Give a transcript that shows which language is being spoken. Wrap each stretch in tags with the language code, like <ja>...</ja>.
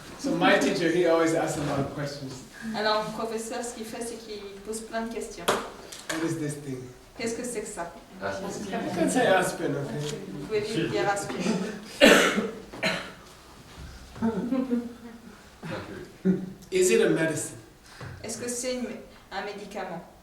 <en>So my teacher, he always asks a lot of questions.</en> <fr>Alors le professeur, ce qu'il fait, c'est qu'il pose plein de questions.</fr> <en>What is this thing?</en> <fr>Qu'est-ce que c'est que ça?</fr> <en>You can say aspirin, okay?</en> <fr>Vous pouvez vite dire aspirine.</fr> <en>Is it a medicine?</en> <fr>Est-ce que c'est un médicament?</fr>